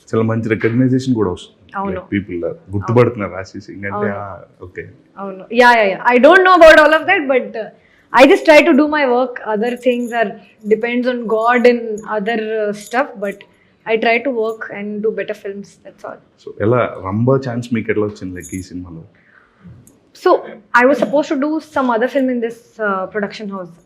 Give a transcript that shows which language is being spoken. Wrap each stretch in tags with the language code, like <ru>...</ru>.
<te>చాలా మంచి రికగ్నైజేషన్ కూడా వస్తుంది. అవును. పీపుల్ గుర్తుపడుతున్నారు రాశి సింగ్ అంటే. ఓకే. అవును. Yeah.</te> <en>I don't know about all of that, but I just try to do my work. Other things are depends on God and other stuff, but I try to work and do better films. That's all.</en> <te>So ఎలా Rambha chance మీకు ఎట్లా వచ్చింది like ఈ సినిమాలో?</te> <en>So I was supposed to do some other film in this production house.</en>